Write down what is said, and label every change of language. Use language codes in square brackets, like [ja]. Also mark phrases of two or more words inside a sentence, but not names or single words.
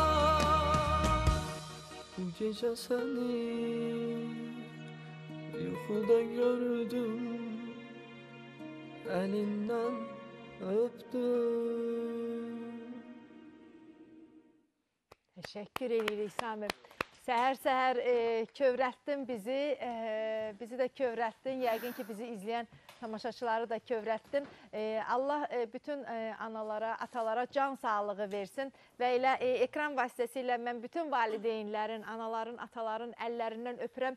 [tr] Bu gece seni yuxuda gördüm, elinden öptüm. [az] Teşekkür edirik Samir. Səhər-səhər kövrətdin bizi, bizi də kövrətdin. Yəqin ki, bizi izləyən tamaşaçıları da kövrətdin. Allah bütün analara, atalara can sağlığı versin və elə ekran vasitəsilə mən bütün valideynlərin, anaların, ataların əllərindən öpürəm.